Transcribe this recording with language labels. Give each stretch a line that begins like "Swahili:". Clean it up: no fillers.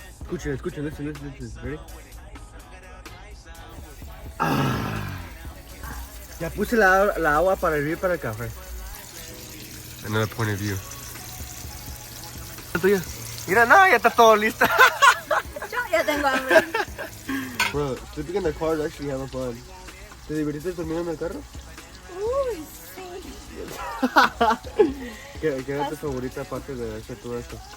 Spanish: Escuchen,
English: listen. Ready?
Spanish: Ya puse la agua para hervir para el café.
English: Another point of view.
Spanish: Tuya. Mira, no, ya está todo listo. Yo ya tengo hambre.
English: Bro, sleeping in the car is actually having fun.
Spanish: ¿Te divertiste durmiendo en el carro? Uy, sí. ¿Qué era tu favorita parte de hacer todo esto?